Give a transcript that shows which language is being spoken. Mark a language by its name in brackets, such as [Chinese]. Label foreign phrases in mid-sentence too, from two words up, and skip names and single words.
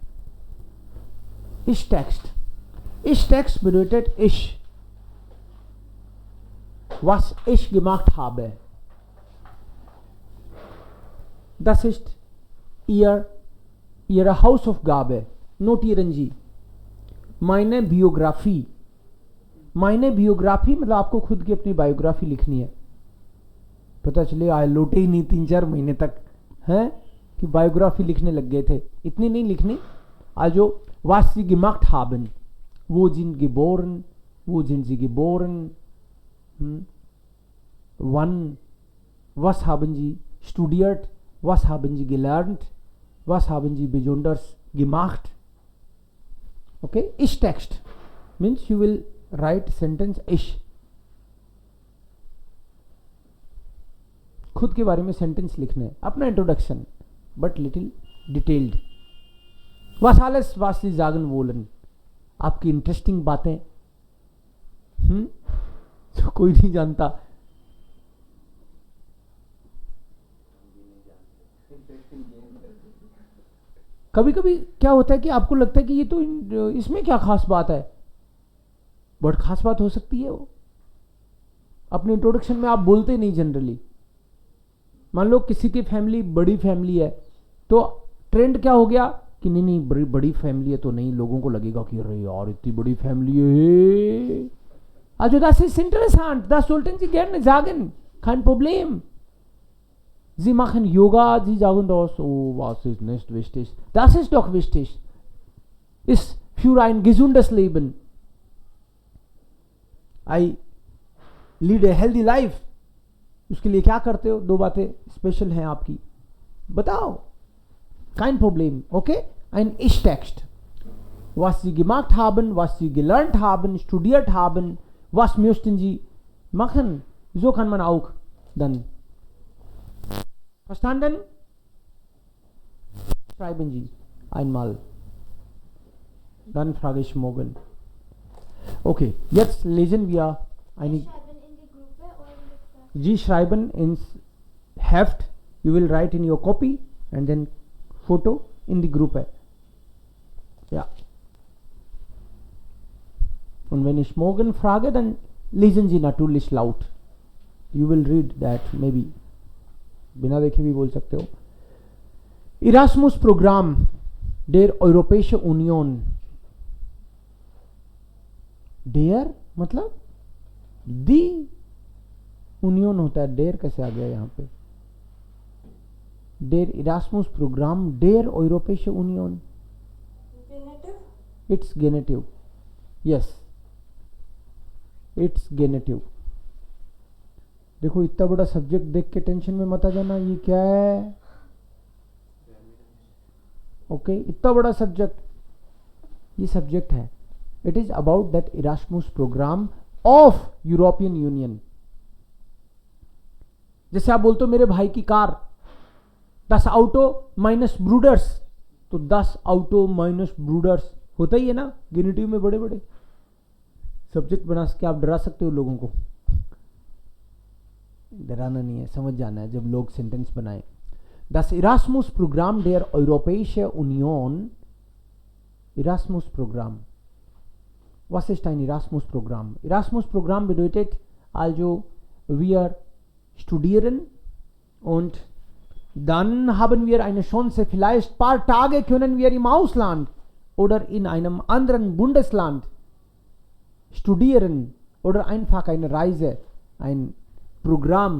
[German] Ich-Text. Ich-Text bedeutet ich. Was ich gemacht habe. Das ist Ihre Hausaufgabe. Notieren Sie. meine [Hindi] बियोग्राफी मतलब आपको खुद की अपनी बायोग्राफी लिखनी है. पता चले आए लौटे ही नहीं 3-4 महीने तक हैं कि बायोग्राफी लिखने लग गए थे. इतनी नहीं लिखनी. [German] Also was Sie gemacht haben, wo sind geboren, wo sind Sie geboren, wann, was haben Sie studiert, was haben Sie gelernt, was haben Sie besonders gemacht. [English] Okay, [German] ich text [English] means you will write sentence ich. [Hindi] खुद के बारे में सेंटेंस लिखने, अपना इंट्रोडक्शन [English] but little detailed. [German] Was alles was Sie sagen wollen, [Hindi] आपकी इंटरेस्टिंग बातें. तो कोई नहीं जानता. कभी कभी क्या होता है कि आपको लगता है कि ये तो इसमें क्या खास बात है, बट खास बात हो सकती है. वो अपने इंट्रोडक्शन में आप बोलते नहीं जनरली. मान लो किसी की फैमिली बड़ी फैमिली है तो ट्रेंड क्या हो गया कि नहीं बड़ी फैमिली है तो नहीं, लोगों को लगेगा कि अरे यार इतनी बड़ी फैमिली है. [German] Also das ist interessant, das sollten Sie gerne sagen, kein Problem. Sie machen Yoga, Sie sagen das, oh, was ist nicht wichtig? Das ist doch wichtig. Ist für ein gesundes Leben. [English] I lead a healthy life. [Hindi] उसके लिए क्या करते हो? 2 बातें स्पेशल हैं आपकी, बताओ. [German] Kein Problem, okay? Ein Ich-Text. Was Sie gemacht haben, was Sie gelernt haben, studiert haben, was möchten Sie machen? So kann man auch dann. Verstanden? Schreiben Sie einmal. Dann frage ich morgen. Okay, jetzt lesen wir eine. Schreiben in die Gruppe oder Sie schreiben ins Heft. [English] You will write in your copy and then photo [German] in die Gruppe. Ja. Und wenn ich morgen frage, dann lesen Sie natürlich laut. [English] You will read that maybe. [Hindi] बिना देखे भी बोल सकते हो. [German] Erasmus Programm der Europäische Union. [Hindi] Der मतलब [English] the union [Hindi] होता है. डेर कैसे आ गया यहाँ पे? [German] Der Erasmus Programm der Europäische Union. [English] Genitive? It's genitive. Yes. It's genitive. [Hindi] देखो इतना बड़ा सब्जेक्ट देख के टेंशन में मत आ जाना. ये क्या है? ओके, इतना बड़ा सब्जेक्ट, ये सब्जेक्ट है. [English] It is about that Erasmus program of European Union. [Hindi] जैसे आप बोलते हो मेरे भाई की कार 10 [German] Auto meines Bruders, [Hindi] तो 10 [German] Auto meines Bruders [Hindi] होता ही है ना. गेनिटिव में बड़े बड़े सब्जेक्ट बना के आप डरा सकते हो लोगों को. डराना नहीं है, समझ जाना है जब लोग सेंटेंस बनाए. [German] Das Erasmus-Programm der Europäischen Union. Erasmus-Programm. Was ist ein Erasmus-Programm? Erasmus-Programm bedeutet also, wir studieren und dann haben wir eine Chance, vielleicht ein paar Tage können wir im Ausland oder in einem anderen Bundesland studieren oder einfach eine Reise, ein Programm.